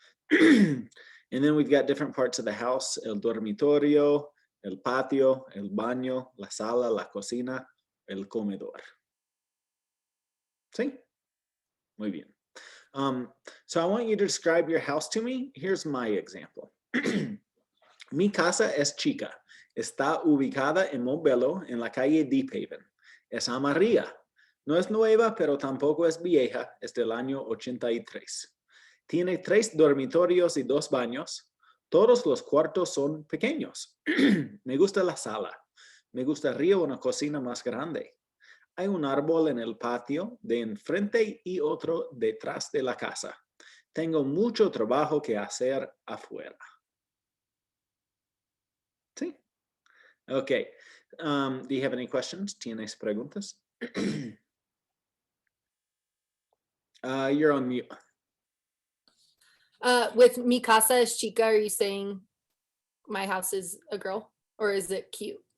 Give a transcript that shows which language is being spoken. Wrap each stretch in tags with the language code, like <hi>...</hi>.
<en>And then we've got different parts of the house:</en> <es>el dormitorio, el patio, el baño, la sala, la cocina, el comedor. ¿Sí? Muy bien.</es> <en>So I want you to describe your house to me. Here's my example.</en> <es>Mi casa es chica. Está ubicada en Montbello, en la calle Deep Haven. Es amarilla. No es nueva, pero tampoco es vieja. Es del año 83. Tiene 3 dormitorios y 2 baños. Todos los cuartos son pequeños. Me gusta la sala. Me gustaría una cocina más grande. Hay un árbol en el patio de enfrente y otro detrás de la casa. Tengo mucho trabajo que hacer afuera. ¿Sí? Okay.</es> <en>Do you have any questions?</en> <es>¿Tienes preguntas?</es> <en>You're on mute. With</en> <es>mi casa es chica,</es> <en>are you saying my house is a girl or is it cute?</en>